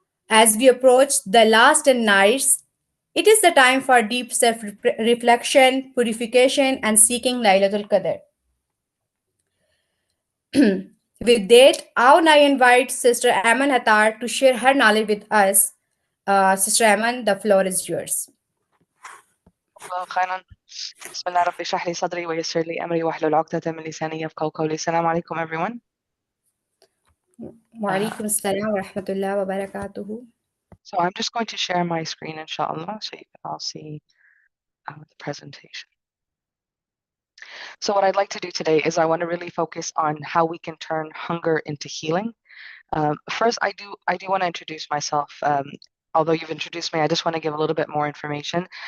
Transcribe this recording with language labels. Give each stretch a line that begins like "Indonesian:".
English: As we approach the last 10 nights, it is the time for deep self-reflection, purification, and seeking Laylatul Qadr. With that, I invite Sister Aimen Attar to share her knowledge with us. Sister Aimen, the floor is yours.
Arabic: الله خيرا. بسم الله ربي اشرح لي صدري ويسر لي امري واحلل عقدة من لساني يفقهوا قولي. السلام عليكم everyone. وعليكم السلام ورحمة الله وبركاته.
English: So I'm just going to share my screen inshallah so you can all see the presentation. So what I'd like to do today is I want to really focus on how we can turn hunger into healing. First, I do want to introduce myself. Although you've introduced me, I just want to give a little bit more information.